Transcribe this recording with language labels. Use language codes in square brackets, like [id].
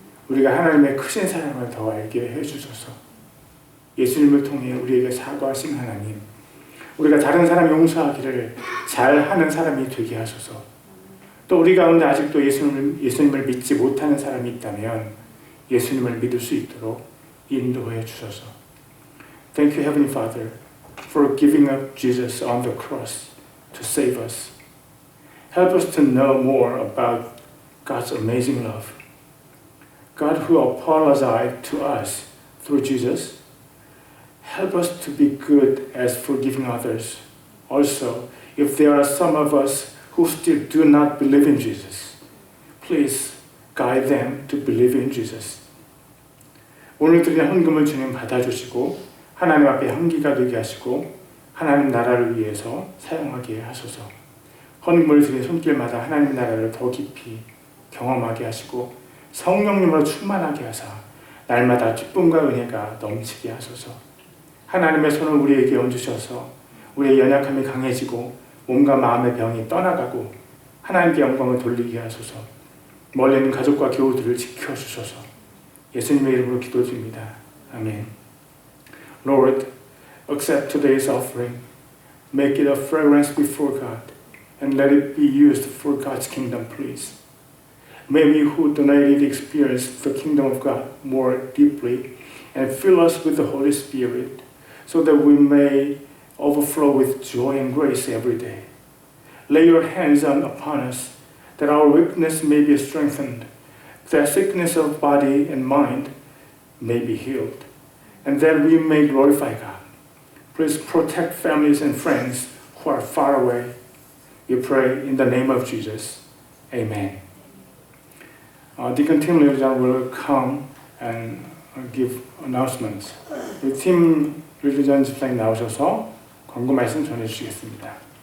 [ko] 우리가 하나님의 크신 사랑을 더 알게 해주셔서 예수님을 통해 우리에게 사과하신 하나님, 우리가 다른 사람 용서하기를 잘하는 사람이 되게 하소서. 또 우리 가운데 아직도 예수님을 믿지 못하는 사람이 있다면 예수님을 믿을 수 있도록 인도해 주소서. [en] Thank you, Heavenly Father, for giving up Jesus on the cross to save us. Help us to know more about God's amazing love. God who apologized to us through Jesus, help us to be good as forgiving others. Also, if there are some of us who still do not believe in Jesus, please guide them to believe in Jesus. [ko] 오늘 드리는 헌금을 주님 받아주시고 하나님 앞에 향기가 되게 하시고 하나님 나라를 위해서 사용하게 하소서. 헌금을 드린 손길마다 하나님 나라를 더 깊이 경험하게 하시고 성령님으로 충만하게 하사 날마다 기쁨과 은혜가 넘치게 하소서. 하나님의 손을 우리에게 얹으셔서 우리의 연약함이 강해지고 몸과 마음의 병이 떠나가고 하나님께 영광을 돌리게 하소서. 멀리 있는 가족과 교우들을 지켜주소서. 예수님의 이름으로 기도드립니다. 아멘. [en] Lord, accept today's offering. Make it a fragrance before God and let it be used for God's kingdom, please. May we who donated experience the kingdom of God more deeply and fill us with the Holy Spirit so that we may overflow with joy and grace every day. Lay your hands upon us that our weakness may be strengthened, that sickness of body and mind may be healed, and that we may glorify God. Please protect families and friends who are far away. We pray in the name of Jesus. Amen. Deacon Tim Religion will come and give announcements. [ko] 팀 Religion 집사님 나오셔서 광고 말씀 전해주시겠습니다.